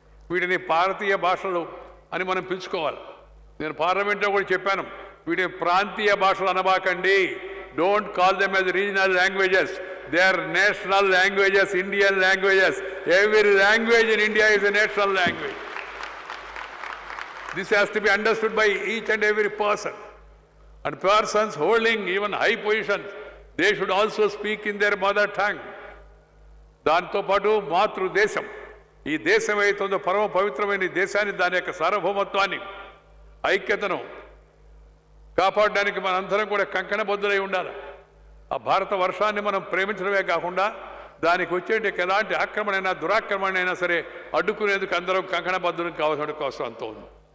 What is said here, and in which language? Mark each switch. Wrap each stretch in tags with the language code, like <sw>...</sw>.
<te>వీటిని భారతీయ భాషలు అని మనం పిలుచుకోవాలి. నేను పార్లమెంట్లో కూడా చెప్పాను, వీటిని ప్రాంతీయ భాషలు అనబాకండి.</te> <en>Don't call them as regional languages, they are national languages, Indian languages. Every language in India is a national language. This has to be understood by each and every person. And persons holding even high positions, they should also speak in their mother tongue.</en> <te>దాంతో పాటు మాతృదేశం, ఈ దేశం ఏదైతుందో పరమ పవిత్రమైన ఈ దేశాన్ని, దాని యొక్క సార్వభౌమత్వాన్ని, ఐక్యతను కాపాడడానికి మనందరం కూడా కంకణబద్ధులై ఉండాలి. ఆ భారత వర్షాన్ని మనం ప్రేమించడమే కాకుండా దానికి వచ్చేటి ఎలాంటి ఆక్రమణైనా, దురాక్రమణైనా సరే అడ్డుకునేందుకు అందరం కంకణబద్ధులకు కావాల్సిన అవసరం అంత ఉంది.</te>